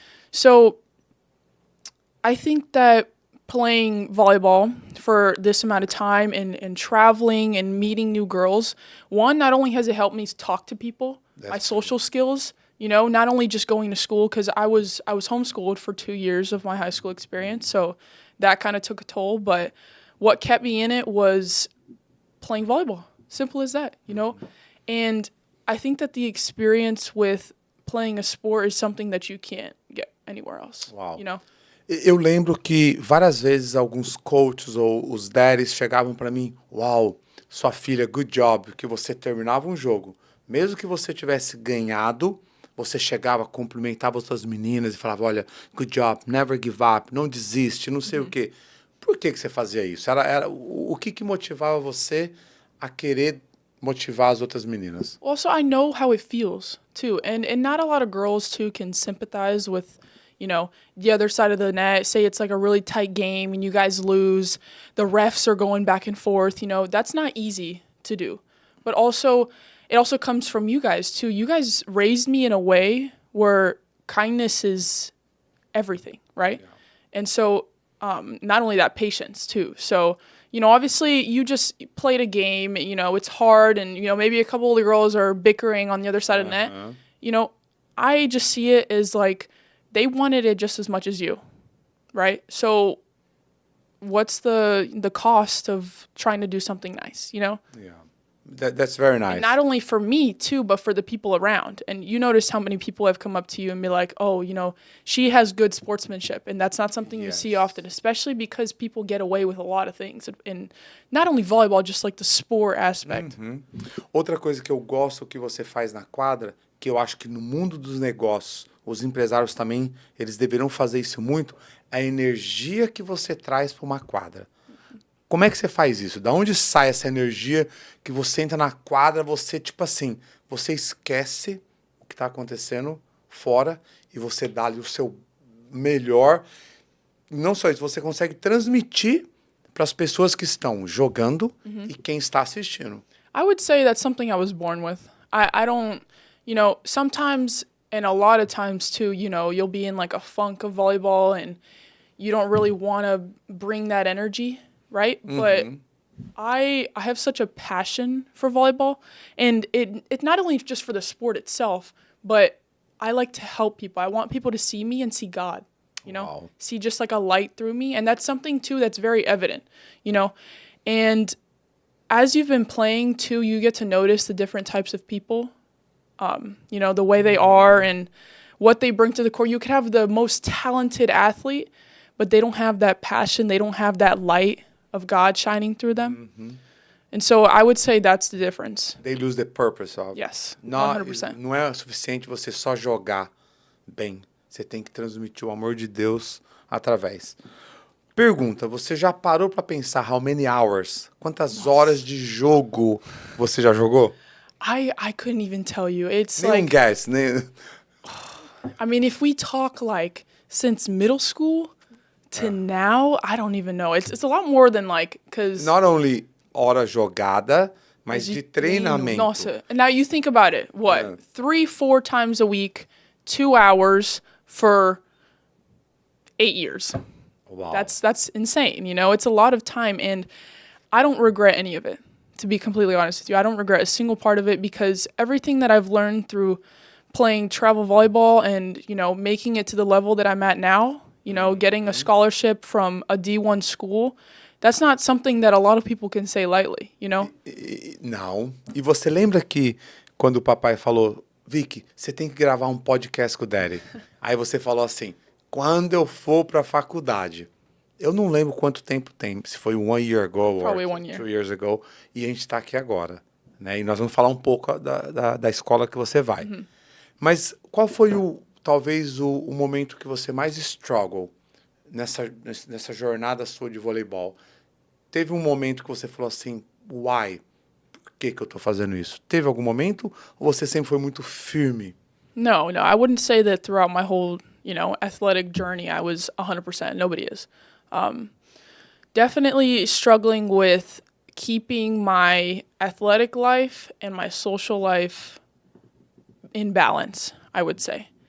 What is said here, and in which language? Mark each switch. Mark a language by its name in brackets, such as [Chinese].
[English] So I think that playing volleyball for this amount of time and traveling and meeting new girls, one, not only has it helped me talk to people, my social skills, not only just going to school, because I was homeschooled for 2 years of my high school experience, so that kind of took a toll, but what kept me in it was playing volleyball. Simple as that, And I think that the experience with playing a sport is something that you can't get anywhere else, Wow. [Portuguese] Eu lembro que várias vezes alguns coaches ou os daddies chegavam para mim, uau, sua filha, [English] good job, [Portuguese] que você terminava um jogo. Mesmo que você tivesse ganhado, você chegava, cumprimentava as suas meninas e falava, olha, [English] good job, never give up, [Portuguese] não desiste, não sei o quê. Por que você fazia isso? O que motivava você a querer motivar as outras meninas? [English] Also, I know how it feels, too. And not a lot of girls, too, can sympathize with the other side of the net. Say it's like a really tight game and you guys lose. The refs are going back and forth. That's not easy to do. But also, it also comes from you guys, too. You guys raised me in a way where kindness is everything, right? Yeah. And so not only that, patience, too. So, obviously you just played a game, it's hard and, maybe a couple of the girls are bickering on the other side of the net. I just see it as like, they wanted it just as much as you, right? So what's the cost of trying to do something nice, Yeah, that's very nice. And not only for me, too, but for the people around. And you notice how many people have come up to you and be like, oh, she has good sportsmanship. And that's not something you see often, especially because people get away with a lot of things. And not only volleyball, just like the sport aspect. [Portuguese] Outra coisa que eu gosto que você faz na quadra, que eu acho que no mundo dos negócios, os empresários também, eles deveriam fazer isso muito, a energia que você traz para uma quadra. Como é que você faz isso? Da onde sai essa energia que você entra na quadra, você, tipo assim, você esquece o que está acontecendo fora e você dá ali o seu melhor. Não só isso, você consegue transmitir para as pessoas que estão jogando e quem está assistindo. [English] I would say that's something I was born with. I don't, sometimes... And a lot of times, too, you'll be in like a funk of volleyball and you don't really want to bring that energy, right? But I have such a passion for volleyball. And it's not only just for the sport itself, but I like to help people. I want people to see me and see God, Wow. See just like a light through me. And that's something, too, that's very evident, And as you've been playing, too, you get to notice the different types of people. The way they are and what they bring to the court. You could have the most talented athlete, but they don't have that passion. They don't have that light of God shining through them. And so I would say that's the difference. They lose the purpose of. Yes, 100%. [Portuguese] Não é suficiente você só jogar bem. Você tem que transmitir o amor de Deus através. Pergunta, você já parou para pensar [English] how many hours? [Portuguese] Quantas horas de jogo você já jogou? [English] I couldn't even tell you. It's like guess. I mean, if we talk like since middle school to now, I don't even know. It's a lot more than like because not only [Portuguese] hora jogada, mas de treinamento. Nossa. [English] Now you think about it. What? 3-4 times a week, 2 hours for 8 years. Wow. That's insane, you know? It's a lot of time, and I don't regret any of it, to be completely honest with you. I don't regret a single part of it because everything that I've learned through playing travel volleyball and, you know, making it to the level that I'm at now, you know, getting a scholarship from a D1 school, that's not something that a lot of people can say lightly, you know? [Portuguese] Não. E você lembra que quando o papai falou, Vicky, você tem que gravar um podcast com o Daddy. Aí você falou assim, quando eu for para a faculdade. Eu não lembro quanto tempo tem, se foi [English] 1 year ago Probably [Portuguese] ou [English] 1 year. 2 years ago, [Portuguese] e a gente está aqui agora. Né? E nós vamos falar um pouco da escola que você vai. Mas qual foi talvez o momento que você mais struggle nessa jornada sua de voleibol? Teve um momento que você falou assim, why? Por que eu tô fazendo isso? Teve algum momento ou você sempre foi muito firme? [English] No, I wouldn't say that throughout my whole, you know, athletic journey I was 100%. Nobody is. Definitely struggling with keeping my athletic life and my social life in balance, I would say.